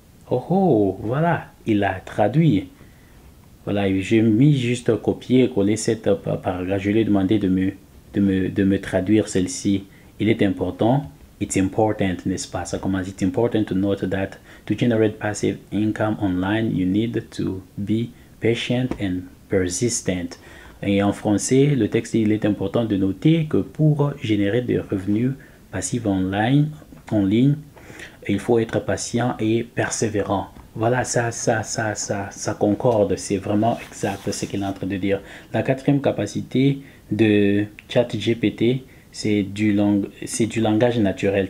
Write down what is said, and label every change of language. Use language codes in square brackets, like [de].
[fr] Oh, voilà, il a traduit. Voilà, j'ai mis juste copier et coller cette paragraphe. Je lui ai demandé de me traduire celle-ci. Il est important. [en] It's important, [fr] n'est-ce pas? Ça commence. [en] It's important to note that to generate passive income online, you need to be patient and persistent. [fr] Et en français, le texte, il est important de noter que pour générer des revenus passifs en ligne, il faut être patient et persévérant. Voilà, ça concorde. C'est vraiment exact ce qu'il est en train de dire. La quatrième capacité de ChatGPT, c'est du langage naturel.